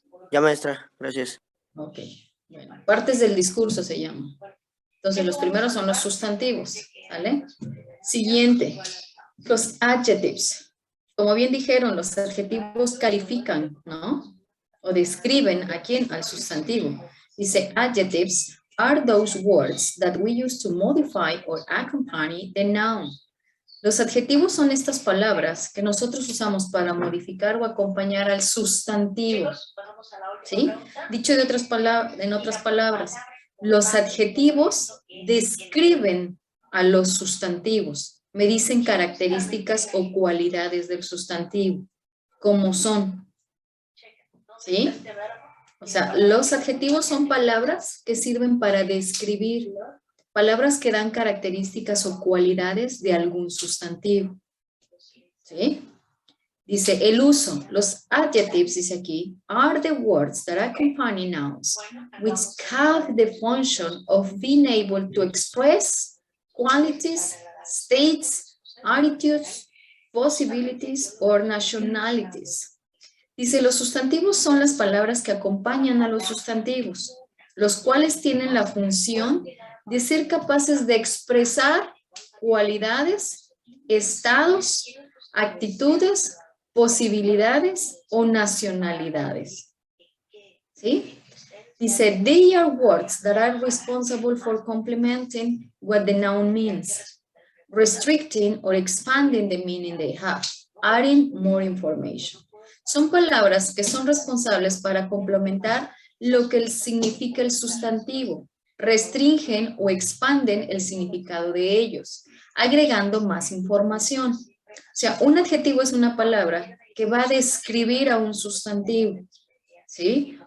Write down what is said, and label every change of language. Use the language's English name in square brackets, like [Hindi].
[Spanish] Ya, maestra, gracias. Ok. Bueno, partes del discurso se llama. Entonces, los primeros son los sustantivos, ¿vale? Siguiente, los adjectives. Como bien dijeron, los adjetivos califican, ¿no? O describen a quién, al sustantivo. [English] Dice, adjectives are those words that we use to modify or accompany the noun. [Spanish] Los adjetivos son estas palabras que nosotros usamos para modificar o acompañar al sustantivo. ¿Sí? Dicho de en otras palabras, los adjetivos describen a los sustantivos, me dicen características o cualidades del sustantivo, como son. ¿Sí? O sea, los adjetivos son palabras que sirven para describir, palabras que dan características o cualidades de algún sustantivo. ¿Sí? Dice, el uso, los adjectives, dice aquí, [English] are the words that accompany nouns, which have the function of being able to express qualities, states, attitudes, possibilities, or nationalities. [Spanish] Dice, los sustantivos son las palabras que acompañan a los sustantivos, los cuales tienen la función de ser capaces de expresar cualidades, estados, actitudes, posibilidades o nacionalidades. ¿Sí? [English] Dice, they are words that are responsible for complementing what the noun means, restricting or expanding the meaning they have, adding more information. [Spanish] Son palabras que son responsables para complementar lo que significa el sustantivo, restringen o expanden el significado de ellos, agregando más información. O sea, un adjetivo es una palabra que va a describir a un sustantivo, ¿sí?